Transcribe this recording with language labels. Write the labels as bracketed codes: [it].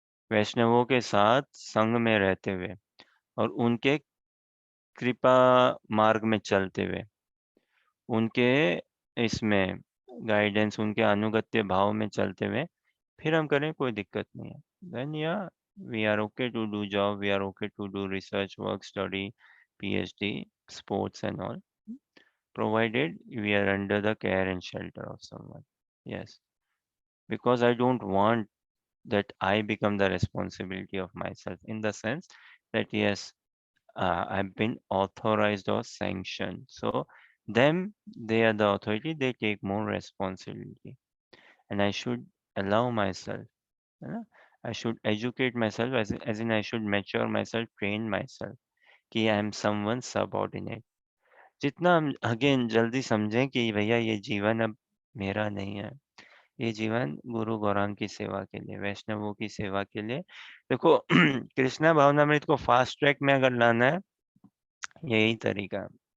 [hi] वैष्णवों के साथ संग में रहते हुए और उनके कृपा मार्ग में चलते हुए, उनके इसमें गाइडेंस, उनके अनुगत्य भाव में चलते हुए फिर हम करें, कोई दिक्कत नहीं है। [en] Then yeah we are okay to do job, we are okay to do research work, study, PhD, sports and all, provided we are under the care and shelter of someone. Yes, because I don't want that I become the responsibility of myself, in the sense that yes, I've been authorized or sanctioned. So them, they are the authority, they take more responsibility. And I should allow myself, [hi] है ना? [en] I should educate myself, as in I should mature myself, train myself [hi] कि [en] I am someone subordinate. [hi] जितना हम again जल्दी समझें कि भैया ये जीवन अब मेरा नहीं है, ये जीवन गुरु गौरांग की सेवा के लिए, वैष्णवों की सेवा के लिए। देखो कृष्णा भावनामृत को फास्ट ट्रैक में अगर लाना है, यही तरीका है।